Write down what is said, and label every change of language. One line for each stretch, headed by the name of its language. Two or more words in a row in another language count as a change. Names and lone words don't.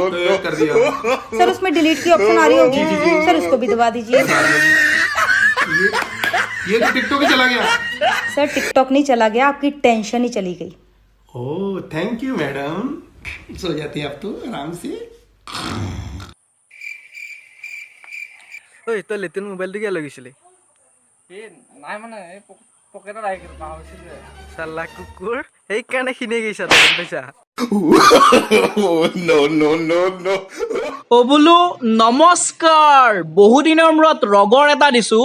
Hindi: कर दिया। सर उसमें डिलीट की ऑप्शन आ रही होगी, सर उसको भी दबा दीजिए। ये तो टिकटॉक ही चला गया। सर टिकटॉक नहीं चला गया, आपकी टेंशन ही चली गई। ओह
English: thank you
Hindi: मैडम, सो जाती है आप तो आराम से।
Assamese: ঐ তই লেটিন মোবাইলটো কিয় লগাইছিলি? নাই মানে পকেটত আহি পাহৰিছিল। চালা কুকুৰ, সেইকাৰণে খিনাই গৈছা তই, গম পাইছা? অ বোলো নমস্কাৰ, বহুদিনৰ মূৰত ৰগৰ এটা দিছো।